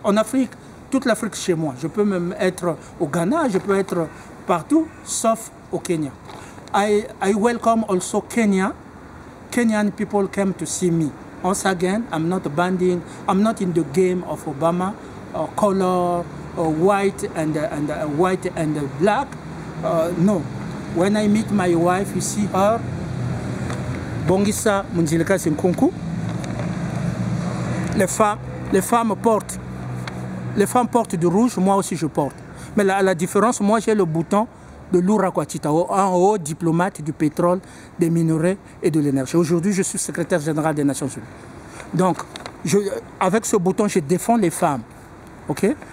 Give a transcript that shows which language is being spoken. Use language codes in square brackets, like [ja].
[fr] En Afrique, toute l'Afrique chez moi. Je peux même être au Ghana, je peux être partout, sauf au Kenya. [en] I welcome also Kenya. Kenyan people came to see me. Once again, I'm not banding, I'm not in the game of Obama, color, white and black. No. When I meet my wife, you see her, Bongisa Munjilika Sinkunku. [fr] Les femmes portent du rouge, moi aussi je porte. Mais la différence, moi j'ai le bouton de l'Ourakwatita, en haut diplomate du pétrole, des minerais et de l'énergie. Aujourd'hui, je suis secrétaire général des Nations Unies. Donc, avec ce bouton, je défends les femmes. Ok?